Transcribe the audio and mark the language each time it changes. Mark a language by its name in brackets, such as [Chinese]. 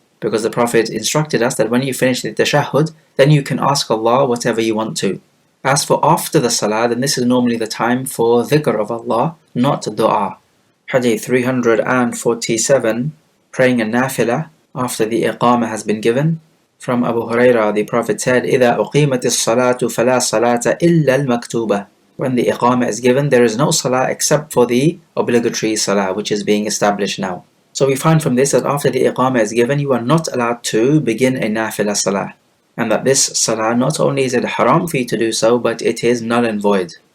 [English] Because the Prophet instructed us that when you finish the tashahhud, then you can ask Allah whatever you want to. As for after the salah, then this is normally the time for dhikr of Allah, not dua. Hadith 347, praying a nafilah after the iqamah has been given. From Abu Hurairah, the Prophet said, [Arabic] إِذَا أُقِيمَتِ الصَّلَاةُ فَلَا صَلَاةَ إِلَّا الْمَكْتُوبَةِ. [English] When the iqamah is given, there is no salah except for the obligatory salah, which is being established now. So we find from this that after the iqamah is given, you are not allowed to begin a nafilah salah. And that this salah, not only is it haram for you to do so, but it is null and void.